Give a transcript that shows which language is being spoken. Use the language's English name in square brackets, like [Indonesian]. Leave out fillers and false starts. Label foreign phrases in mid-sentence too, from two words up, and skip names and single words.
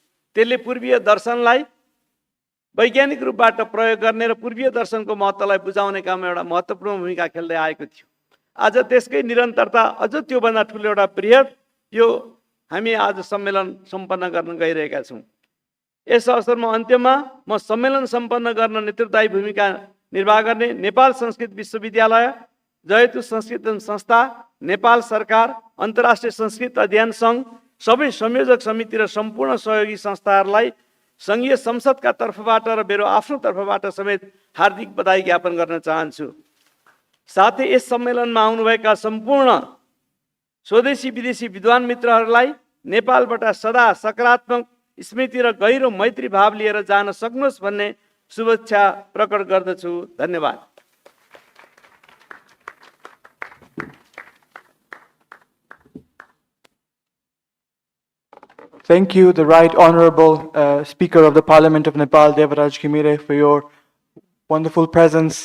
[Nepali] त्यसले पूर्वीय दर्शनलाई वैज्ञानिक रूपबाट प्रयोग गर्ने र पूर्वीय दर्शनको महत्त्वलाई बुझाउने काममा एउटा महत्त्वपूर्ण भूमिका खेल्दै आएको थियो। आज त्यसकै निरन्तरता अझ त्योभन्दा ठुलो एउटा बृहत यो हामी आज सम्मेलन सम्पन्न गर्न गइरहेका छौँ। यस अवसरमा अन्त्यमा म सम्मेलन सम्पन्न गर्न नेतृत्वदायी भूमिका निर्वाह गर्ने नेपाल संस्कृत विश्वविद्यालय, जयतु संस्कृत संस्था, नेपाल सरकार, अन्तर्राष्ट्रिय संस्कृत अध्ययन सङ्घ, सबै संयोजक समिति र सम्पूर्ण सहयोगी संस्थाहरूलाई सङ्घीय संसदका तर्फबाट र मेरो आफ्नो तर्फबाट समेत हार्दिक बधाई ज्ञापन गर्न चाहन्छु। साथै यस सम्मेलनमा आउनुभएका सम्पूर्ण स्वदेशी विदेशी विद्वान मित्रहरूलाई नेपालबाट सदा सकारात्मक स्मृति र गहिरो मैत्री भाव लिएर जान सक्नुहोस् भन्ने शुभेच्छा प्रकट गर्दछु। धन्यवाद। [English] Thank you, the Right Honorable Speaker of the Parliament of Nepal, Devaraj Ghimire, for your wonderful presence.